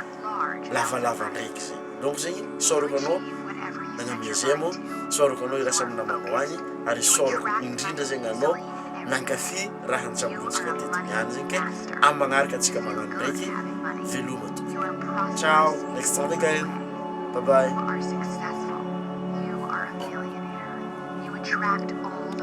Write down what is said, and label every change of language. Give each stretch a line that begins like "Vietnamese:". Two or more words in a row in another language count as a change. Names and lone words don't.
Malagasy: lavalava ndraiky zegny donc zegny sorako anao nagnamiazemo sorako anao irasa amin'ny namanao agny ary sorako indrindra zegny anao nankafy raha nitsabontsika teto niany zegny ke amin'ny magnaraka antsika magnano ndraiky veloma tompoko ciao
English: next time again bye bye You are successful. You are a millionaire. You attract all